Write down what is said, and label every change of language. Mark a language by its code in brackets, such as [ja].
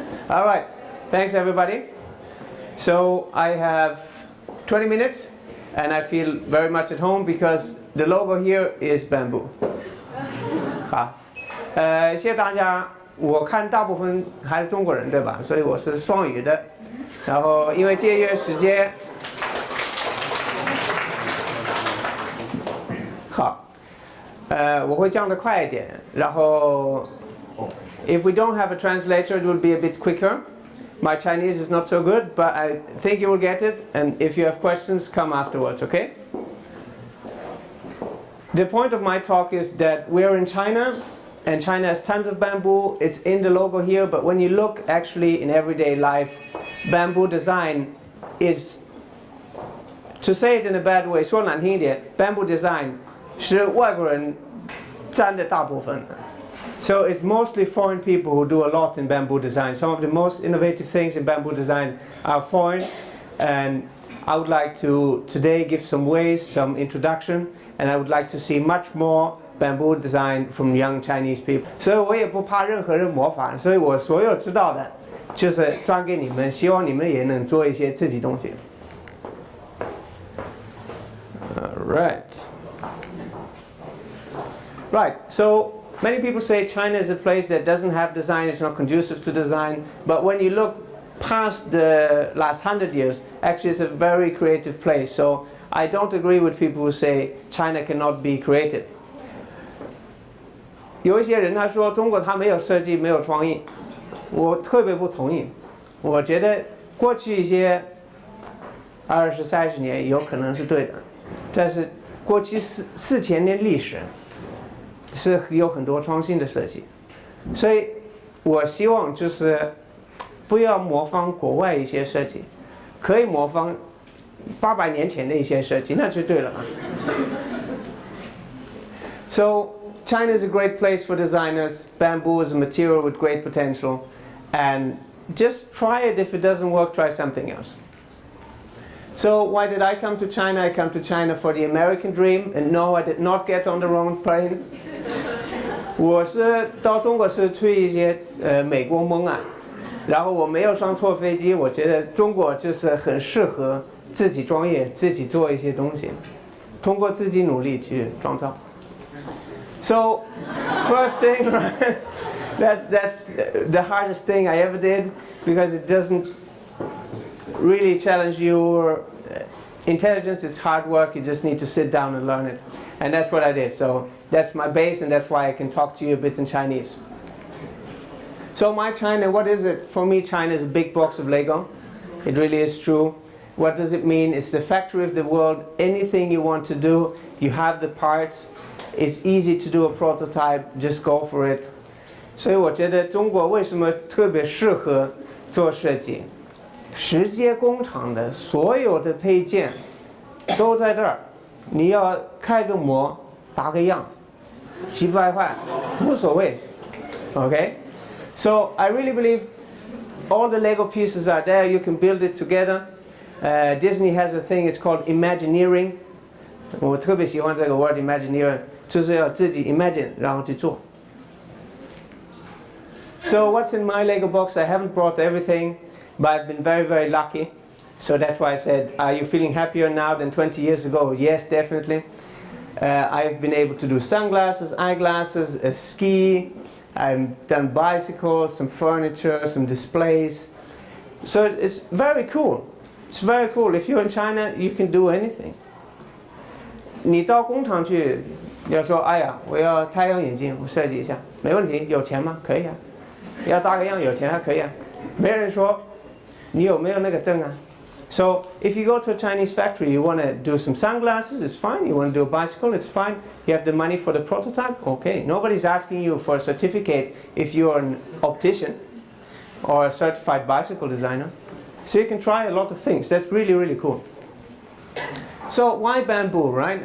[en] All right, thanks everybody. So I have 20 minutes and I feel very much at home because the logo here is bamboo. [zh] 好，谢谢大家。我看大部分还是中国人，对吧？所以我是双语的。然后因为节约时间，好，我会讲得快一点。然后 [en] if we don't have a translator, it will be a bit quicker. My Chinese is not so good, but I think you will get it. And if you have questions, come afterwards, okay? The point of my talk is that we're in China, and China has tons of bamboo. It's in the logo here, but when you look actually in everyday life, bamboo design is, to say it in a bad way, [zh] 说难听一点 [en] bamboo design [zh] 是外国人占的大部分。 [en] So it's mostly foreign people who do a lot in bamboo design. Some of the most innovative things in bamboo design are foreign, and I would like to today give some ways, some introduction, and I would like to see much more bamboo design from young Chinese people. [zh] 所以我也不怕任何人模仿，所以我所有知道的就是传给你们，希望你们也能做一些自己东西。 [en] Right, so many people say China is a place that doesn't have design, it's not conducive to design, but when you look past the last 100 years, actually it's a very creative place. So I don't agree with people who say China cannot be creative. [zh] 有一些人他说中国它没有设计没有创意，我特别不同意。我觉得过去一些20、30年有可能是对的，但是过去4000年历史是有很多创新的设计，所以我希望就是不要模仿国外一些设计，可以模仿800年前的一些设计，那就对了。 [en] So China is a great place for designers. Bamboo is a material with great potential, and just try it. If it doesn't work, try something else. So why did I come to China? I come to China for the American dream, and no, I did not get on the wrong plane. [zh] 我是到中国是出一些美国梦啊，然后我没有上错飞机。我觉得中国就是很适合自己创业，自己做一些东西，通过自己努力去创造。 [en] So first thing, right, that's the hardest thing I ever did because it doesn't really challenge your intelligence. It's hard work. You just need to sit down and learn it, and that's what I did. So that's my base, and that's why I can talk to you a bit in Chinese. So my China, what is it? For me, China is a big box of Lego. It really is true. What does it mean? It's the factory of the world. Anything you want to do, you have the parts. It's easy to do a prototype, just go for it. [zh] 所以我觉得中国为什么特别适合做设计？世界工厂的所有的配件都在这儿，你要开个模，打个样，几百块无所谓。 [en] Okay? So I really believe all the Lego pieces are there. You can build it together. Disney has a thing. It's called Imagineering. [zh] 我特别喜欢这个 word Imagineering. 就是要自己 imagine 然后去做。 [en] So what's in my Lego box? I haven't brought everything, but I've been very, very lucky. So that's why I said, are you feeling happier now than 20 years ago? Yes, definitely. I've been able to do sunglasses, eyeglasses, a ski. I've done bicycles, some furniture, some displays. So it's very cool. It's very cool. If you're in China, you can do anything. [zh] 你到工厂去。要说哎呀，我要太阳眼镜，我设计一下，没问题，有钱吗？可以啊。要打个样，有钱还可以啊。没人说你有没有那个证啊。 [en] So if you go to a Chinese factory, you want to do some sunglasses, it's fine. You want to do a bicycle, it's fine. You have the money for the prototype, okay. Nobody's asking you for a certificate if you're an optician or a certified bicycle designer. So you can try a lot of things. That's really, really cool. So why bamboo, right?